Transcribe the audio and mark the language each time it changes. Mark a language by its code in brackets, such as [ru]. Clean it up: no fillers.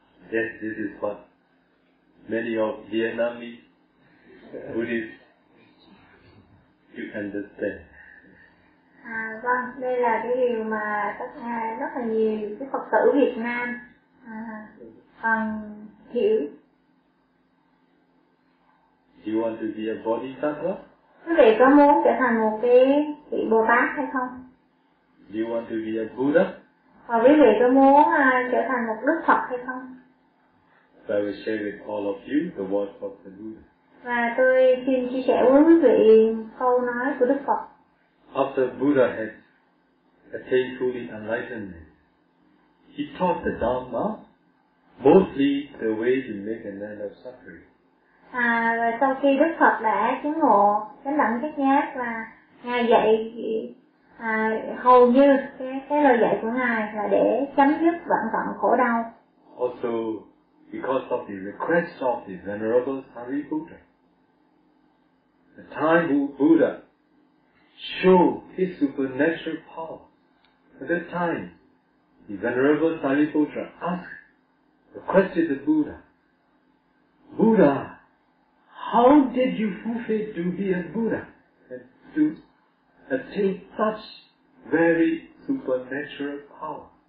[en] Yes, this is what many of Vietnamese Buddhists you understand. [vi] À, vâng, đây là cái điều mà tất cả rất là nhiều cái Phật tử Việt Nam còn hiểu. [en] Do you want to be a Bodhisattva? [vi] Quý vị có muốn trở thành một cái vị Bồ Tát hay không? [en] Do you want to be a Buddha? [vi] Và quý vị có muốn trở thành một Đức Phật hay không? [en] So I will share with all of you the words of the Buddha. [vi] Và tôi xin chia sẻ với quý vị câu nói của Đức Phật. [en] After Buddha had attained fully enlightenment, he taught the Dharma, mostly the way to make an end of suffering. [vi] À, và sau khi Đức Phật đã chứng ngộ chánh đẳng giác nhát và ngài dạy hầu như cái lời dạy của ngài là để chấm dứt vạn vật khổ đau. [en] Also, because of the request of the venerable Sariputta, the time Buddha showed his supernatural power. At that time, the venerable Sariputta requested the Buddha, Buddha, how did you fulfill duty as Buddha and to attain such very supernatural power?